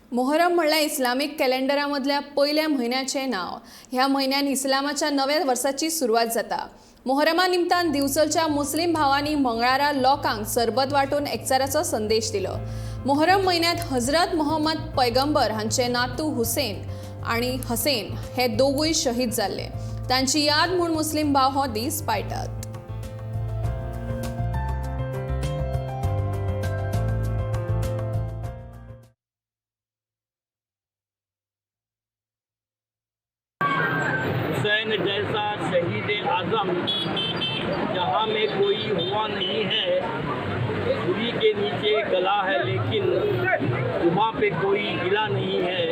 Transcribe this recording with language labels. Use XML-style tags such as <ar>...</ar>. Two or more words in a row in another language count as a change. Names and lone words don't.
<kok>मोहरम म्हणल्यार इस्लामीक कॅलेंडरामधल्या पयल्या म्हयन्याचें नाव। ह्या म्हयन्यान इस्लामाच्या नव्या वर्साची सुरवात जाता। मोहरमा निमतान दिवचलच्या मुस्लिम भावांनी मंगळारा लोकांक सरबत वाटून एकचाराचो संदेश दिलो। मोहरम म्हयन्यांत हजरत मोहम्मद पैगंबर हांचे नातू हुसैन आणि हसेन हे दोगूय शहीद जाल्ले। तांची याद म्हूण मुस्लिम भाव हो दीस पाळटात।</kok> <ur>حسین جیسا شہید اعظم جہاں میں کوئی ہوا نہیں ہے، چھری کے نیچے گلا ہے لیکن زباں پہ کوئی گلہ نہیں ہے.</ur>